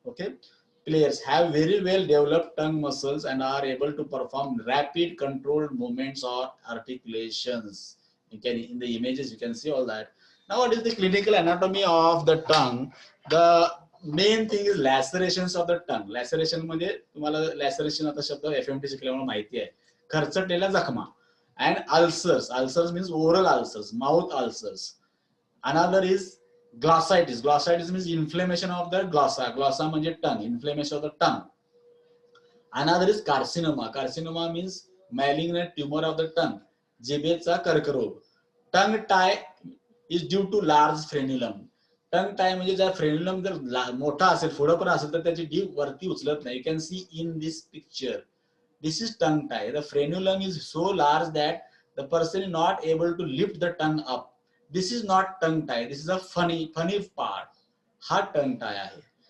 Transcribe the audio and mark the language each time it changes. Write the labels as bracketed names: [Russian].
[English] Okay, players have very well developed tongue muscles and are able to perform rapid controlled movements or articulations. You can, in the images you can see all that. Now what is the clinical anatomy of the tongue? The main thing is lacerations of the tongue. [Marathi] Laceration म्हणजे तुम्हाला लॅसरेशन आता शब्द FMT शिकल्यामुळे माहिती आहे. खरचटलेल्या जखमा. [English] And ulcers means oral ulcers, mouth ulcers. Another is glossitis. Glossitis means inflammation of the glossa म्हणजे tongue, inflammation of the tongue. Another is carcinoma means malignant tumor of the tongue, [Marathi] जिभेचा कर्करोग. [English] Tongue tie is due to large frenulum. [Marathi] Tongue tie म्हणजे जर फ्रेन्युलम जर मोठा असेल, पुढे पण असेल, तर त्याची डीप वरती उचलत नाही. [English] You can see in this picture. This is tongue tie. The frenulum is so large that the person is not able to lift the tongue up. This is not tongue tie. This is a funny part. [Marathi] हा टंग tie आहे.